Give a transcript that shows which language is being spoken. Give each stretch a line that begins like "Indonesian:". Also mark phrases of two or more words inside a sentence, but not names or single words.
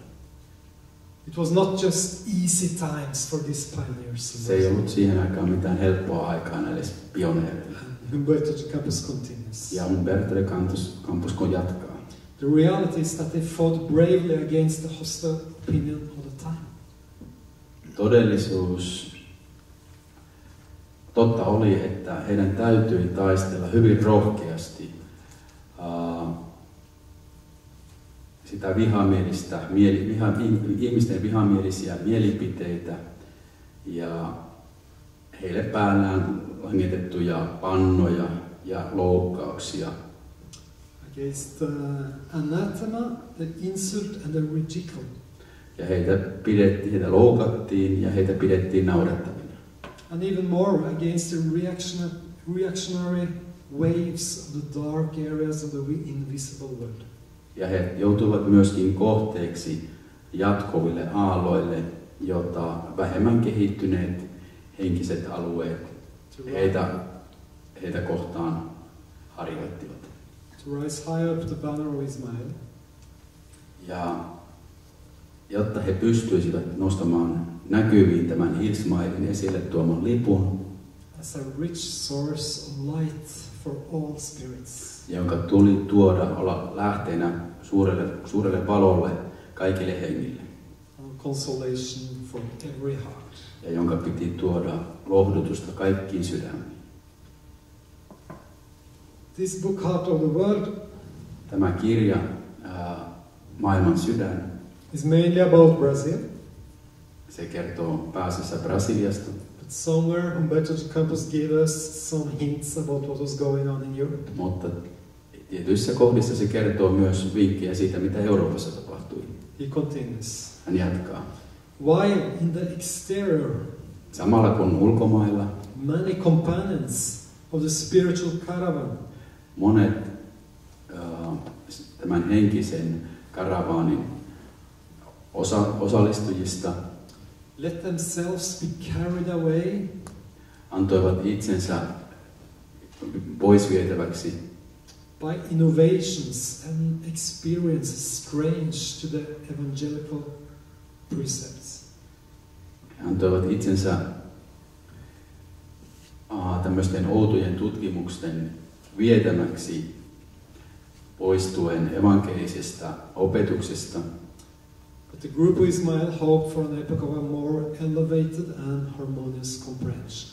English: It was not just easy times for these pioneers.
Finnish: Se ei ollut siihen aikaan mitään helppoa aikaa näille pioneereille.
English: Humberto de Campos continues.
Finnish: Ja Humberto de Campos jatkaa.
English: The reality is that they fought bravely against the hostile opinion of the time.
Finnish: Totta oli, että heidän täytyi taistella hyvin rohkeasti sitä ihmisten vihamielisiä mielipiteitä ja heille päällään langetettuja pannoja ja loukkauksia.
English: Against the anathema, the insult and the ridicule.
Finnish: Ja heitä loukattiin ja heitä pidettiin naurettavina.
English: And even more against the reactionary waves of the dark areas of the invisible world.
Finnish: Ja he joutuivat myöskin kohteeksi jatkuville aalloille, jota vähemmän kehittyneet henkiset alueet heitä kohtaan harjoittivat.
English: To rise high up the banner of Ismail.
Finnish: Ja jotta he pystyisivät nostamaan näkyviin tämän Ismailin esille tuoman lipun,
English: as a rich source of light for all spirits.
Finnish: Jonka tuli olla lähteenä suurelle valolle kaikille hengille.
English: Consolation for every heart.
Finnish: Ja jonka piti tuoda lohdutusta kaikkiin sydämiin.
English: This book, Heart of the World,
Finnish: tämä kirja, Maailman sydän,
English: is mainly about Brazil.
Finnish: Se kertoo pääasiassa Brasiliasta.
English: But somewhere Humberto de Campos gave us some hints about what was going on in Europe.
Finnish: Mutta tietyissä kohdissa se kertoo myös vinkkejä siitä, mitä Euroopassa tapahtui.
English: He continues.
Finnish: Hän jatkaa.
English: While in the exterior,
Finnish: samalla kun ulkomailla,
English: many companions of the spiritual caravan,
Finnish: monet tämän henkisen karavaanin osallistujista
English: let themselves be carried away,
Finnish: antoivat itsensä pois vietäväksi
English: by innovations and experiences strange to the evangelical precepts.
Finnish: He antoivat itsensä tämmöisten outojen tutkimusten vietämäksi poistuen evankelisesta opetuksesta.
English: But the group of Ismail hoped for an epoch of a more elevated and harmonious comprehension.